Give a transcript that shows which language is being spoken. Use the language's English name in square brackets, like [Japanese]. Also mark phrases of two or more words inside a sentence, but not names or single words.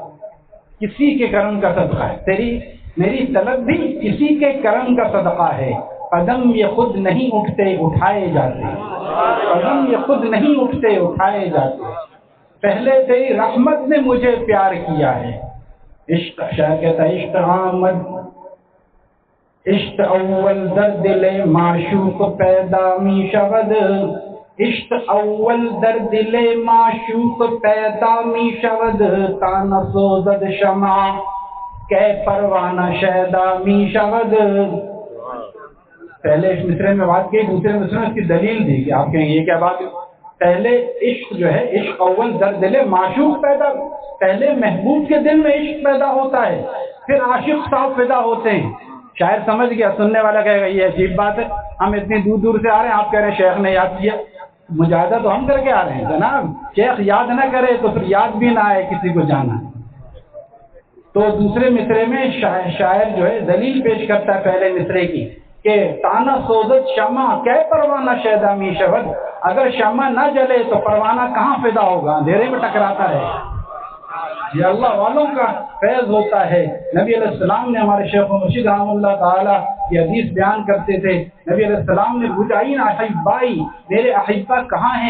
[Urdu] کسی کے کرم کا صدقہ ہے، میری طلب بھی کسی کے کرم کا صدقہ ہے. قدم یہ خود نہیں اٹھتے اٹھائے جاتے، قدم یہ خود نہیں اٹھتے اٹھائے جاتے. پہلے تیری رحمت نے مجھے پیار کیا ہے. [Persian] عشق [Urdu] شاعر کہتا ہے [Persian] عشق آمد، عشق اول در دل معشوق پیدا می شود، عشق اول در دل معشوق پیدا می شود، تا نسوزد شمع کہ پروانہ شیدا می شود. [Urdu] پہلے اس مصرے میں بات کی، دوسرے مصرے میں اس کی دلیل دی کہ آپ کہیں یہ کیا بات ہے. پہلے عشق جو ہے، [Persian] عشق اول در دل معشوق پیدا، [Urdu] پہلے محبوب کے دل میں عشق پیدا ہوتا ہے، پھر عاشق صاحب پیدا ہوتے ہیں. شاعر سمجھ گیا، سننے والا کہے گا یہ عجیب بات ہے، ہم اتنی دور دور سے آ رہے ہیں، آپ کہہ رہے ہیں شیخ نے یاد کیا. مجاہدہ تو ہم کر کے آ رہے ہیں جناب. شیخ یاد نہ کرے تو پھر یاد بھی نہ آئے کسی کو جانا. تو دوسرے مصرے میں شاعر جو ہے دلیل پیش کرتا ہے پہلے مصرے کی کہ [Persian] تانا سوزت شمع کہ پروانہ شیدا می شود. [Urdu] اگر شمع نہ جلے تو پروانہ کہاں پیدا ہوگا، اندھیرے میں ٹکراتا ہے. یہ اللہ والوں کا فیض ہوتا ہے. نبی علیہ السلام نے، ہمارے شیخ مرشد رحمہ اللہ تعالیٰ کی حدیث بیان کرتے تھے، نبی علیہ السلام نے پوچھا [Arabic] این احبائی، [Urdu] میرے احبا کہاں ہیں؟